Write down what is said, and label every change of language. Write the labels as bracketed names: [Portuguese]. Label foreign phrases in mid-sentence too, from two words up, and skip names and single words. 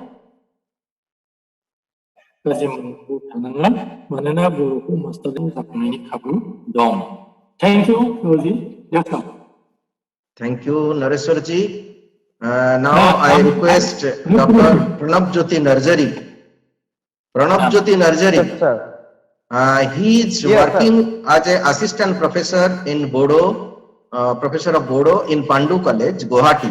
[Bodo] गाज्रि मोननांगौ थानाङा मानोना बर'खौ मास्टारजों जाफुंनायनि खाबु दं [English] thank you [Bodo] र'जी [English] that's all Thank you, Nareshwar ji. Now I request Dr. Pranab Jyoti Narjari. Pranab Jyoti Narjari. Yes, sir. He is Yes, working as an assistant professor in Bodo, professor of Bodo in Pandu College, Guwahati.